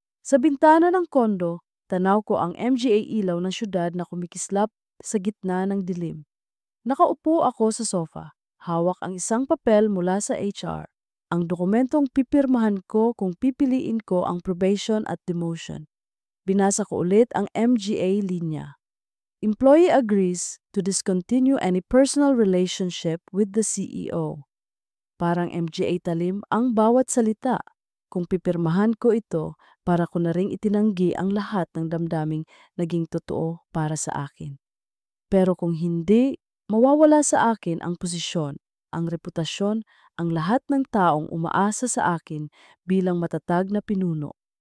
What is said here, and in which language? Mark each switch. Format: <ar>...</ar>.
<tl>Sa bintana ng kondo, tanaw ko ang MGA ilaw ng syudad na kumikislap sa gitna ng dilim. Nakaupo ako sa sofa, hawak ang isang papel mula sa HR. Ang dokumentong pipirmahan ko kung pipiliin ko ang probation at demotion. Binasa ko ulit ang MGA linya.</tl> <en>Employee agrees to discontinue any personal relationship with the CEO.</en> <tl>Parang MGA talim ang bawat salita. Kung pipirmahan ko ito, para ko na ring itinanggi ang lahat ng damdaming naging totoo para sa akin. Pero kung hindi, mawawala sa akin ang posisyon, ang reputasyon, ang lahat ng taong umaasa sa akin bilang matatag na pinuno.</tl>